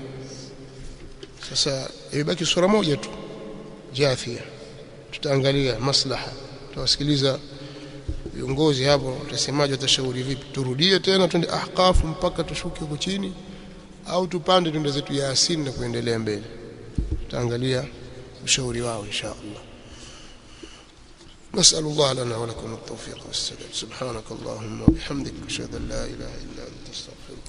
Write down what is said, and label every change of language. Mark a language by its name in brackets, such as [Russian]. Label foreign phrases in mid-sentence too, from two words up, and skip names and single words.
[Swahili] Sasa ibaki sura moja tu Jathia, tutaangalia maslaha, tutawasikiliza viongozi hapo tutasemaje, watashauri vipi, turudie tena twende Ahqaf mpaka tushuke huko chini au tupande twende zetu Yasin na kuendelea mbele. Tutaangalia ushauri wao [Arabic] إن شاء الله. نسأل الله لنا ولكم التوفيق والسداد. سبحانك اللهم وبحمدك أشهد أن لا إله إلا أنت أستغفرك.